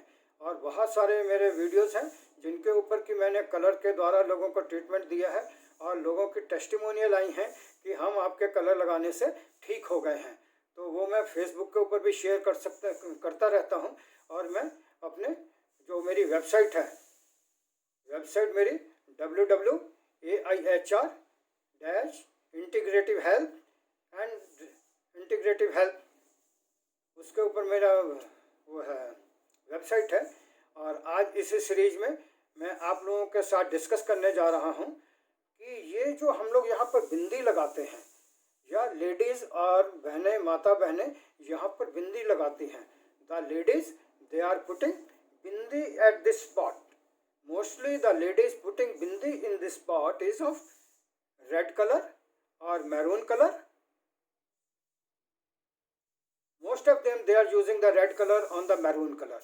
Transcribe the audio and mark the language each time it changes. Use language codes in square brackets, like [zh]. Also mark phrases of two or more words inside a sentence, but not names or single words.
[hi] और बहुत सारे मेरे वीडियोस हैं जिनके ऊपर कि मैंने कलर के द्वारा लोगों को ट्रीटमेंट दिया है और लोगों की टेस्टिमोनियल आई हैं कि हम आपके कलर लगाने से ठीक हो गए हैं। तो वो मैं फेसबुक के ऊपर भी शेयर करता रहता हूँ। और मैं अपने जो मेरी वेबसाइट है, वेबसाइट मेरी www.AIHR- [en] integrative health and integrative health [hi] उसके ऊपर मेरा वो है वेबसाइट है। और आज इसी सीरीज में मैं आप लोगों के साथ डिस्कस करने जा रहा हूँ कि ये जो हम लोग यहाँ पर बिंदी लगाते हैं या लेडीज़ और बहनें, माता बहनें यहाँ पर बिंदी लगाती हैं। [en] the ladies they are putting bindi at this spot. Mostly the ladies putting bindi in this spot is of red color or maroon color. Most of them they are using the red color on the maroon color.